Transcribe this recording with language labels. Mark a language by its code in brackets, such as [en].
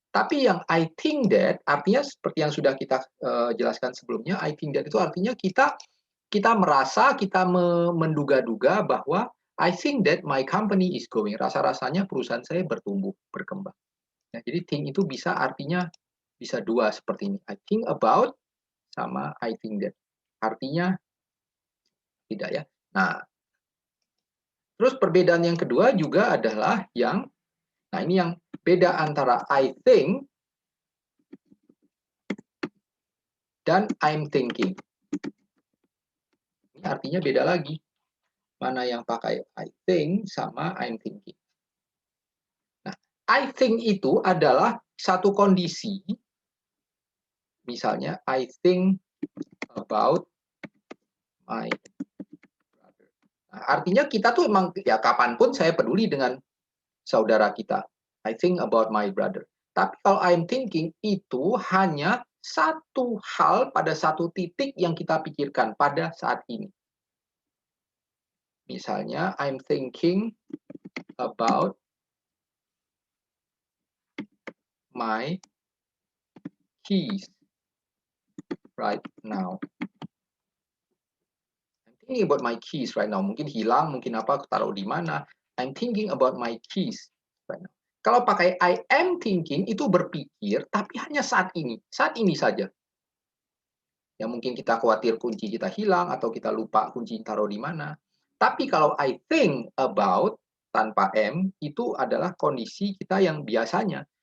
[id] Tapi yang [en] I think that artinya seperti yang sudah kita jelaskan sebelumnya, I think that itu artinya kita merasa, kita menduga-duga bahwa I think that my company is growing. [id] Rasa-rasanya perusahaan saya bertumbuh, berkembang. Nah, jadi think itu bisa artinya bisa dua seperti ini. [en] I think about sama I think that. [id] Artinya tidak ya. Nah, terus perbedaan yang kedua juga adalah nah ini yang beda antara I think dan [en] I'm thinking. [id] Ini artinya beda lagi. Mana yang pakai I think sama I'm thinking. Nah, I think itu adalah satu kondisi. Misalnya, [en] I think about my brother. [id] Nah, artinya kita tuh emang, ya kapanpun saya peduli dengan saudara kita. [en] I think about my brother. [id] Tapi kalau I'm thinking, itu hanya satu hal pada satu titik yang kita pikirkan pada saat ini. Misalnya, [en] I'm thinking about my keys right now. I'm thinking about my keys right now. [id] Mungkin hilang, mungkin apa, taruh di mana. [en] I'm thinking about my keys right now. [id] Kalau pakai I am thinking, itu berpikir, tapi hanya saat ini saja. Ya mungkin kita khawatir kunci kita hilang, atau kita lupa kunci taruh di mana. Tapi kalau I think about, tanpa am, itu adalah kondisi kita yang biasanya.